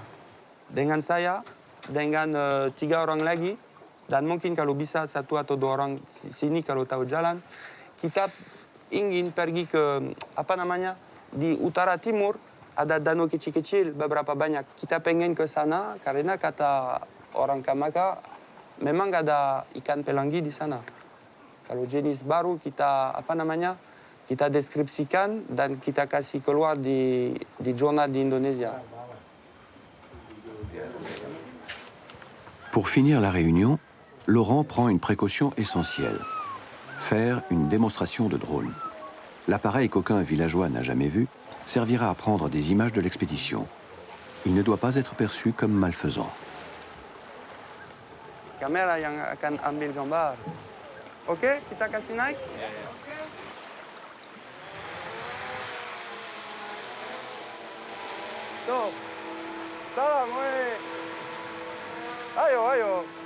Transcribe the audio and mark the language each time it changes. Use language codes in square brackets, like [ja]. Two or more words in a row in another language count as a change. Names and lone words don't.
[id] Dengan saya, dengan 3 orang lagi, dan mungkin kalau bisa 1 atau 2 orang sini kalau tahu jalan, kita ingin pergi ke, di utara timur, ada danau kecil-kecil, beberapa banyak. Kita pengen ke sana karena kata orang Kamaka, memang ada ikan pelangi di sana. Kalau jenis baru kita kita deskripsikan dan kita kasih keluar di zona di Indonesia. [fr] Pour finir la réunion, Laurent prend une précaution essentielle. Faire une démonstration de drone. L'appareil qu'aucun villageois n'a jamais vu servira à prendre des images de l'expédition. Il ne doit pas être perçu comme malfaisant. [id] Kamera yang akan ambil gambar. Oke, kita kasih naik. Tuh. Salam, woi. Ayo.